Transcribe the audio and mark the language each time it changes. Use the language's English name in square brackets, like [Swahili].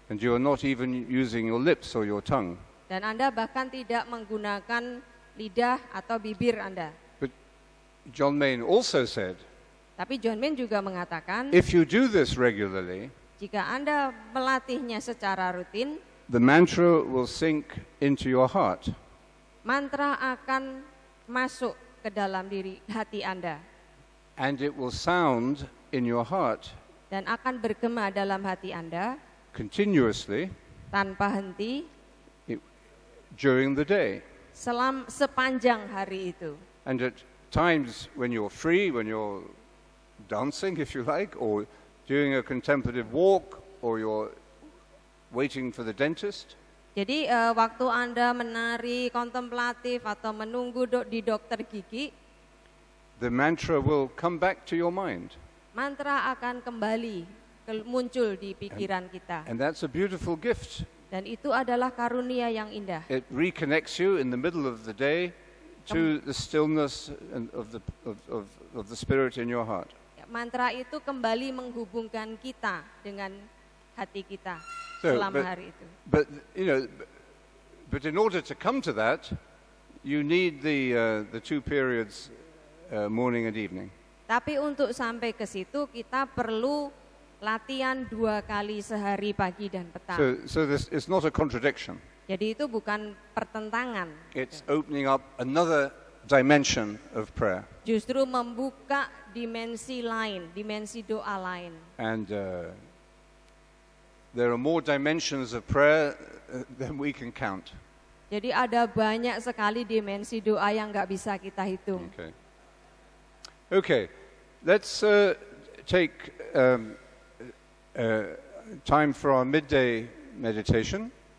[English] And you are not even using your lips or your tongue. [Indonesian] Dan Anda bahkan tidak menggunakan lidah atau bibir Anda. [English] But John Main also said, [Indonesian] tapi John Min juga mengatakan, [English] if you do this regularly, [Indonesian] jika Anda melatihnya secara rutin, [English] the mantra will sink into your heart. [Indonesian] Mantra akan masuk ke dalam hati Anda. [English] And it will sound in your heart. [Indonesian] Dan akan bergema dalam hati Anda. [English] Continuously. [Indonesian] Tanpa henti. [English] During the day. [Indonesian] Sepanjang hari itu. [English] And at times when you're free, when you're dancing, if you like, or doing a contemplative walk, or you're waiting for the dentist. [Indonesian] Jadi waktu Anda menari kontemplatif atau menunggu di dokter gigi, [English] the mantra will come back to your mind. [Indonesian] Mantra akan kembali muncul di pikiran kita. [English] And that's a beautiful gift [Indonesian] Dan itu adalah karunia yang indah. [English] It reconnects you in the middle of the day to the stillness of the spirit in your heart. [Indonesian] Mantra itu kembali menghubungkan kita dengan hati kita selama hari itu. [English] But but in order to come to that, you need the 2 periods, morning and evening. [Indonesian] Tapi untuk sampai ke situ kita perlu latihan 2 kali sehari, pagi dan petang. [English] So this is not a contradiction. [Indonesian] Jadi itu bukan pertentangan. [English] It's opening up another dimension of prayer. [Indonesian] Justru membuka dimensi lain, dimensi doa lain. [English] And there are more dimensions of prayer than we can count. [Indonesian] Jadi ada banyak sekali dimensi doa yang nggak bisa kita hitung. [English] Okay. Let's take time for our midday meditation.